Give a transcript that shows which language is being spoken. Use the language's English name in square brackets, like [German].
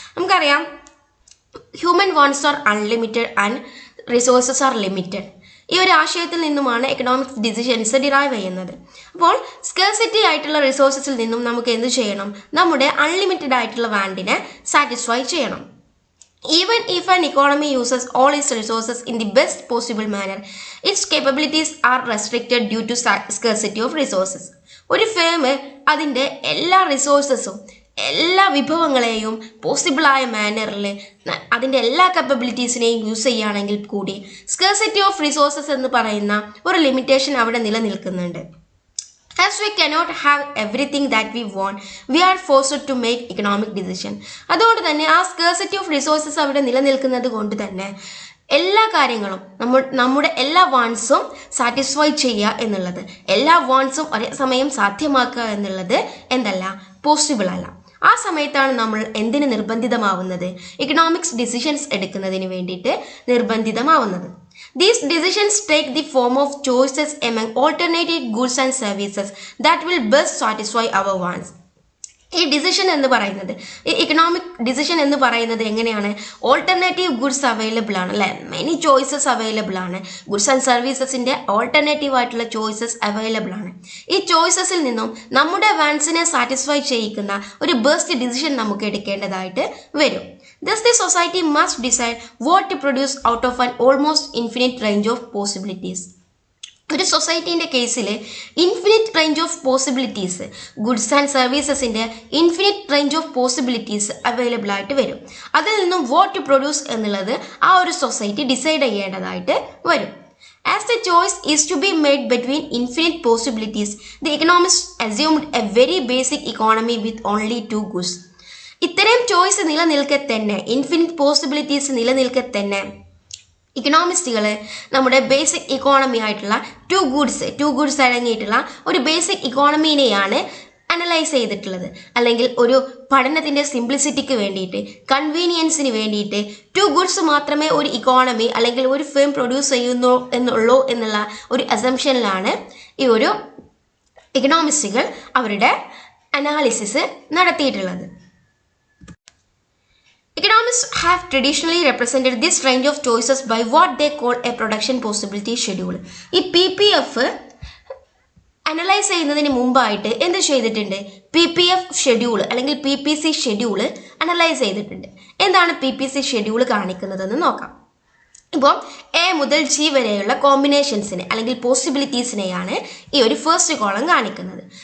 [Malayalam] നമുക്കറിയാം [English] Human wants are unlimited and resources are limited. [Malayalam] ഈ ഒരു ആശയത്തിൽ നിന്നുമാണ് എക്കണോമിക്സ് ഡിസിഷൻസ് ഡിറൈവ് ചെയ്യുന്നത്. അപ്പോൾ സ്കേഴ്സിറ്റി ആയിട്ടുള്ള റിസോഴ്സസിൽ നിന്നും നമുക്ക് എന്ത് ചെയ്യണം? നമ്മുടെ അൺലിമിറ്റഡ് ആയിട്ടുള്ള വാണ്ടിനെ സാറ്റിസ്ഫൈ ചെയ്യണം. [English] Even if an economy uses all its resources in the best possible manner, its capabilities are restricted due to scarcity of resources. [Malayalam] ഒരു ഫേം അതിൻ്റെ എല്ലാ റിസോഴ്സസും എല്ലാ വിഭവങ്ങളെയും പോസിബിളായ മാനറിൽ അതിൻ്റെ എല്ലാ കപ്പബിലിറ്റീസിനെയും യൂസ് ചെയ്യുകയാണെങ്കിൽ കൂടി സ്കേഴ്സിറ്റി ഓഫ് റിസോഴ്സസ് എന്ന് പറയുന്ന ഒരു ലിമിറ്റേഷൻ അവിടെ നിലനിൽക്കുന്നുണ്ട്. [English] As we cannot have everything that we want, we are forced to make economic decision. [Malayalam] അതുകൊണ്ട് തന്നെ ആ സ്കേഴ്സിറ്റി ഓഫ് റിസോഴ്സസ് അവിടെ നിലനിൽക്കുന്നത് കൊണ്ട് തന്നെ എല്ലാ കാര്യങ്ങളും നമ്മുടെ എല്ലാ വാണ്ട്സും സാറ്റിസ്ഫൈ ചെയ്യുക എന്നുള്ളത്, എല്ലാ വാണ്ട്സും ഒരേ സമയം സാധ്യമാക്കുക എന്നുള്ളത് എന്തല്ല, പോസിബിൾ അല്ല. ആ സമയത്താണ് നമ്മൾ എന്തിന് നിർബന്ധിതമാവുന്നത്? ഇക്കണോമിക്സ് ഡിസിഷൻസ് എടുക്കുന്നതിന് വേണ്ടിയിട്ട് നിർബന്ധിതമാവുന്നത്. [English] These decisions take the form of choices among alternative goods and services that will best satisfy our wants. [Malayalam] ഈ ഡിസിഷൻ എന്ന് പറയുന്നത്, ഈ ഇക്കണോമിക് ഡിസിഷൻ എന്ന് പറയുന്നത് എങ്ങനെയാണ്? ഓൾട്ടർനേറ്റീവ് ഗുഡ്സ് അവൈലബിൾ ആണ് അല്ലേ, മെനി ചോയ്സസ് അവൈലബിൾ ആണ്, ഗുഡ്സ് ആൻഡ് സർവീസസിൻ്റെ ഓൾട്ടർനേറ്റീവ് ആയിട്ടുള്ള ചോയ്സസ് അവൈലബിൾ ആണ്. ഈ ചോയ്സസിൽ നിന്നും നമ്മുടെ വാൻസിനെ സാറ്റിസ്ഫൈ ചെയ്യിക്കുന്ന ഒരു ബെസ്റ്റ് ഡിസിഷൻ നമുക്ക് എടുക്കേണ്ടതായിട്ട് വരും. [English] Thus, the society must decide what to produce out of an almost infinite range of possibilities. [Malayalam] ഒരു സൊസൈറ്റീൻ്റെ കേസിൽ [English] infinite range of possibilities, [Malayalam] goods and സർവീസസിൻ്റെ infinite range of possibilities available ആയിട്ട് വരും. അതിൽ നിന്നും [English] what to produce [Malayalam] എന്നുള്ളത് ആ ഒരു സൊസൈറ്റി ഡിസൈഡ് ചെയ്യേണ്ടതായിട്ട് വരും. [English] As the choice is to be made between infinite possibilities, the economists assumed a very basic economy with only two goods. [Malayalam] ഇത്തരം ചോയ്സ് നിലനിൽക്കെ തന്നെ, ഇൻഫിനിറ്റ് പോസിബിലിറ്റീസ് നിലനിൽക്കെ തന്നെ ഇക്കണോമിസ്റ്റുകൾ നമ്മുടെ ബേസിക് ഇക്കോണമി ആയിട്ടുള്ള ടു ഗുഡ്സ് അടങ്ങിയിട്ടുള്ള ഒരു ബേസിക് ഇക്കോണമീനെയാണ് അനലൈസ് ചെയ്തിട്ടുള്ളത്. അല്ലെങ്കിൽ ഒരു പഠനത്തിൻ്റെ സിംപ്ലിസിറ്റിക്ക് വേണ്ടിയിട്ട്, കൺവീനിയൻസിന് വേണ്ടിയിട്ട് ടു ഗുഡ്സ് മാത്രമേ ഒരു ഇക്കോണമി അല്ലെങ്കിൽ ഒരു ഫേം പ്രൊഡ്യൂസ് ചെയ്യുന്നുള്ളൂ എന്നുള്ള ഒരു അസംഷനിലാണ് ഈ ഒരു ഇക്കണോമിസ്റ്റുകൾ അവരുടെ അനാലിസിസ് നടത്തിയിട്ടുള്ളത്. [English] Economists have traditionally represented this range of choices by what they call a production possibility schedule. [Malayalam] ഈ PPF അനലൈസ് ചെയ്യുന്നതിന് മുമ്പായിട്ട് എന്ത് ചെയ്തിട്ടുണ്ട്? PPF ഷെഡ്യൂൾ അല്ലെങ്കിൽ PPC ഷെഡ്യൂൾ അനലൈസ് ചെയ്തിട്ടുണ്ട്. എന്താണ് PPC ഷെഡ്യൂൾ കാണിക്കുന്നതെന്ന് നോക്കാം. ഇപ്പോൾ A മുതൽ G വരെയുള്ള കോമ്പിനേഷൻസിനെ അല്ലെങ്കിൽ പോസിബിലിറ്റീസിനെയാണ് ഈ ഒരു ഫസ്റ്റ് കോളം കാണിക്കുന്നത്.